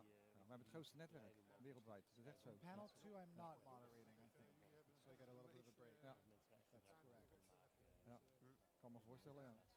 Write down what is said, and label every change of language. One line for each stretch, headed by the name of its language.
Dutch: Ja, we hebben het grootste netwerk wereldwijd. Dat is echt zo.
English: Panel 2 I'm not moderating, I think. So I get a little bit of a break.
Dutch: Ja.
English: That's correct.
Dutch: Ja, kan me voorstellen, ja.